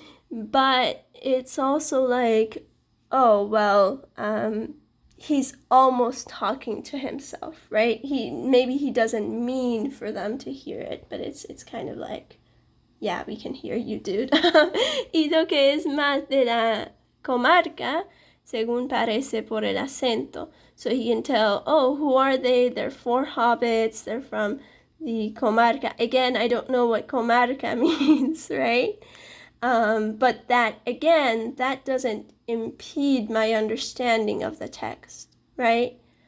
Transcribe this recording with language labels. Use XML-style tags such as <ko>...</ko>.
<en>But it's also like, oh, well, he's almost talking to himself, right? Maybe he doesn't mean for them to hear it, but it's kind of like, yeah, we can hear you, dude.</en> <es>Y lo que es más de la comarca, según parece por el acento.</es> <en>So he can tell, oh, who are they? They're 4 hobbits. They're from the comarca. Again, I don't know what comarca means, right? But that, again, that doesn't impede my understanding of the text, right?</en>